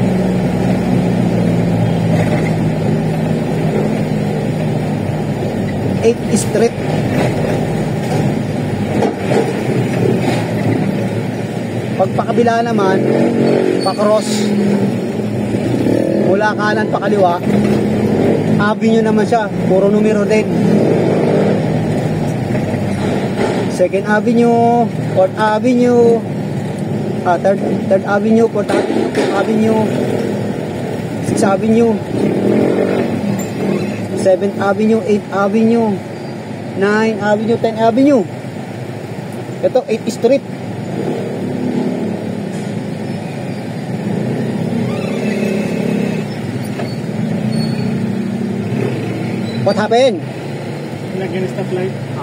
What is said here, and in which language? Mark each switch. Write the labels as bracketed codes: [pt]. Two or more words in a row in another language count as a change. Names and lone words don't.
[en] Street. [tl] Pagpakabila naman, pa-cross mula kanan pa kaliwa, avenue naman siya, puro numero din. [en] 2nd Avenue, 4th Avenue, 3rd Avenue, 4th Avenue, 5th Avenue, 6th Avenue, 7th Avenue, 8th Avenue, 9th Avenue, 10th Avenue. Ito 8th Street. What happened? [tl] Lagyan ng stoplight.